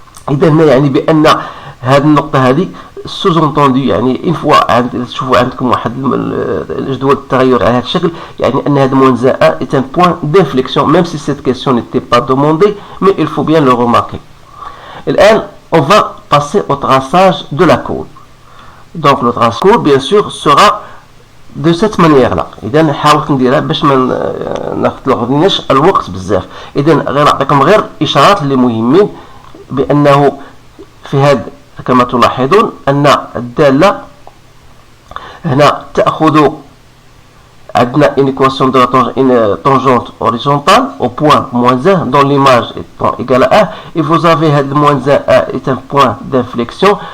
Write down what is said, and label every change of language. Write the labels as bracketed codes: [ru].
[ar] إذا هنا يعني بأن هذه النقطة هذه [fr] sous-entendu [ar] يعني [fr] une fois [ar] تشوفوا عندكم واحد الجدول التغير على هذا الشكل يعني أن هذا [fr] moins 1 est un point d'inflexion même si cette question n'était pas demandée mais il faut bien le remarquer. [ar] الآن [fr] on va passer au traçage de la courbe. Donc le traçage courbe bien sûr sera de cette manière là. [ar] إذا حاولت نديرها باش ما ناخذش الوقت بزاف. إذا غير نعطيكم غير إشارات اللي مهمين بأنه في هذا كما تلاحظون أن الدالة هنا تأخذ عندنا [fr] une équation de une tangente horizontale au point moins 1 dont l'image étant égale à 1 et vous avez le moins 1 est un point d'inflexion.